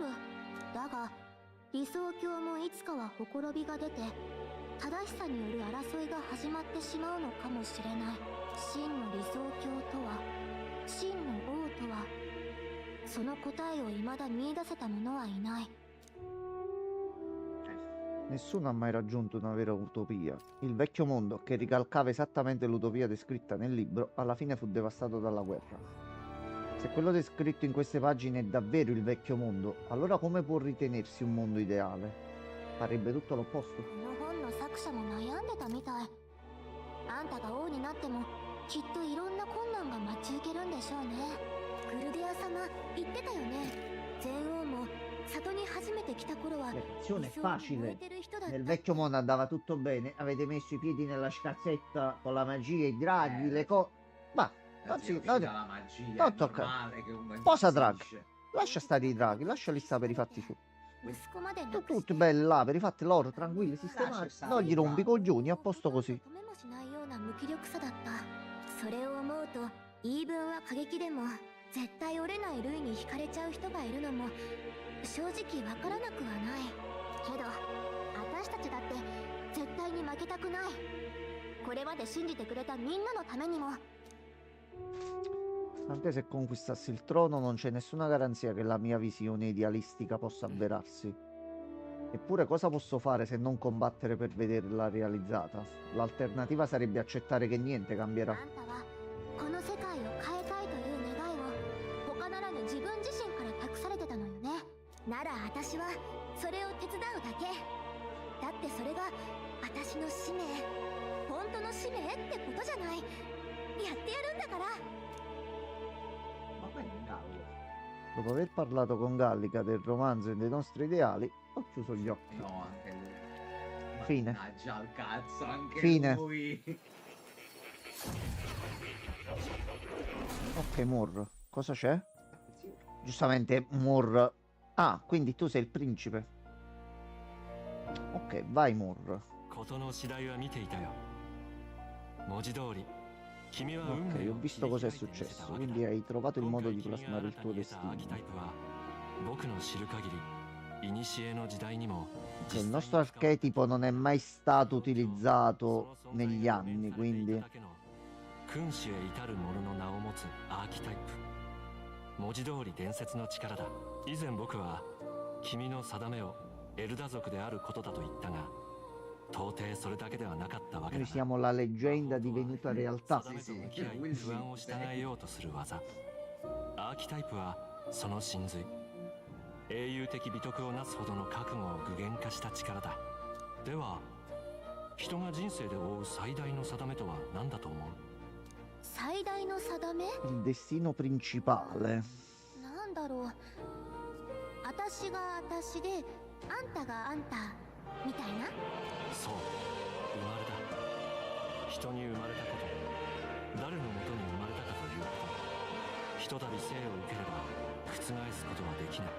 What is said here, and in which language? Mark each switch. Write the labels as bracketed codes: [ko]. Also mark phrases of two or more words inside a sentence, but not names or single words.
[ja] だが理想郷もいつかはほころびが出て正しさによる争いが始まってしまうのかもしれない。真の理想郷とは、真の王とは、その答えを未だ見出せた者はいない。 [it] Nessuno ha mai raggiunto una vera utopia. Il vecchio mondo, che ricalcava esattamente l'utopia descritta nel libro, alla fine fu devastato dalla guerra. Se quello descritto in queste pagine è davvero il vecchio mondo, allora come può ritenersi un mondo ideale? Parebbe tutto l'opposto. [ja] この本の作者も悩んでたみたい。あんたが王になってもきっといろんな困難が待ち受けるんでしょうね。グルディア様言ってたよね。全王も里に初めて来た頃は [it] Lezione facile. Nel vecchio mondo andava tutto bene, avete messo i piedi nella scazzetta con la magia, i draghi, le cose. Ma non si, no, la magia, non è tocca. normale che uno Posa draghi. impazzisce. Lascia stare i draghi, lasciali stare per i fatti suoi. [ja] 息子まで亡くして [it] Tutti belli là, per i fatti loro, tranquilli, sistemati. Non gli rompi i coglioni, a posto così. [ja] 止めもしないような無気力さだった。それを思うと言い分は過激でも絶対折れない類に惹かれちゃう人がいるのも正直わからなくはない。けど私たちだって絶対に負けたくない。これまで信じてくれたみんなのためにも。 Anche se conquistassi il trono non c'è nessuna garanzia che la mia visione idealistica possa avverarsi. Eppure cosa posso fare se non combattere per vederla realizzata? L'alternativa sarebbe accettare che niente cambierà. あんたはこの世界を変えたいという願いを他ならぬ自分自身から託されてたのよね。なら私はそれを手伝うだけ。だってそれが私の使命、本当の使命ってことじゃない。やってやるんだから。 [it] Ma poi in Gallo. Dopo aver parlato con Gallica del romanzo e dei nostri ideali, ho chiuso gli occhi. No, anche lui. Fine. Mannaggia al cazzo, anche Fine. lui. Ok, Moore, cosa c'è? Giustamente Moore. Ah, quindi tu sei il principe. Ok, vai Moore. [ja] 事の次第は見ていたよ。文字通り、君は運 [it] Ok, [ja] 命 [it] ho [ja] を [it] visto cos'è [ja] 切り開いてみせた [it] successo, [ja] わけだ。 [it] quindi hai trovato il [ja] 今 [it] modo [ja] 回 [it] di [ja] 君が [it] plasmare [ja] 新 [it] il [ja] た [it] tuo [ja] に得たアーキ [it] destino. [ja] タイプは、僕の知る限り、古の時代にも [it] Cioè, il nostro archetipo non è mai stato utilizzato negli anni, quindi [ja] 君主へ至る者の名を持つアーキタイプ。文字通り伝説の力だ。以前僕は君の定めをエルダ族であることだと言ったが、到底それだけではなかったわけ [it] noi [ja] だ。 [it] siamo la leggenda divenuta realtà. [ja] 定めと向き合い不安を従えようとする技。アーキタイプはその真髄、英雄的美徳をなすほどの覚悟を具現化した力だ。では人が人生で負う最大の定めとは何だと思う？最大の定め？ [it] Il destino principale. [ja] なんだろう。私が私で、あんたがあんたみたいな。そう、生まれだ。人に生まれたこと、誰のもとに生まれたかということ、ひとたび生を受ければ覆すことはできない。